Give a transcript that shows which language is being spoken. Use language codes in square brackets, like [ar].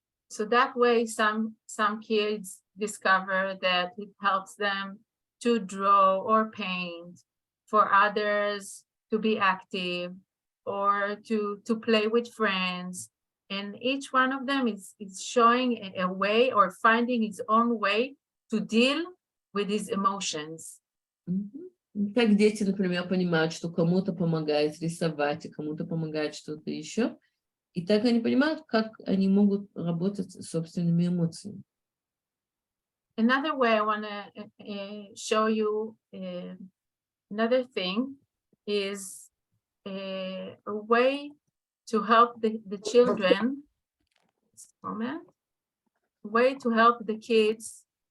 [en] So that way, some kids discover that it helps them to draw or paint, for others to be active or to play with friends. And each one of them is showing a way or finding its own way to deal with his emotions. [ru] Так дети, например, понимают, что кому-то помогает рисовать, и кому-то помогает что-то еще. И так они понимают, как они могут работать с собственными эмоциями. [en] Another way I want to show you another thing is a way to help the children, way to help the kids